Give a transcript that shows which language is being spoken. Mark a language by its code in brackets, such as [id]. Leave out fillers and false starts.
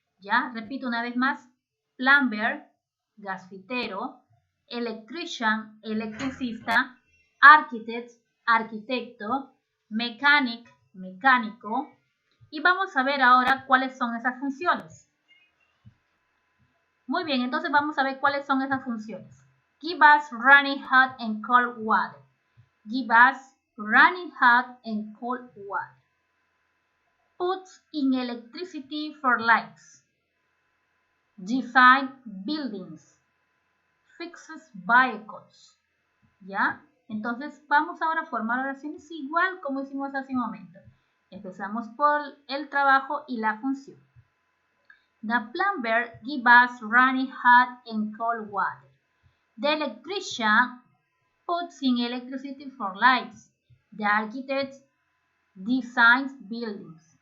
[es] Ya, repito una vez más, plumber, gasfitero, electrician, electricista, architect, arquitecto, mechanic, mecánico. Y vamos a ver ahora cuáles son esas funciones. Muy bien, entonces vamos a ver cuáles son esas funciones. [en] Give us running hot and cold water. Give us running hot and cold water. Puts in electricity for lights. Design buildings. Fixes vehicles. [es] ¿Ya? Entonces vamos ahora a formar oraciones igual como hicimos hace un momento. Empezamos por el trabajo y la función. [en] The plumber gives us running hot and cold water. The electrician puts in electricity for lights. The architect designs buildings.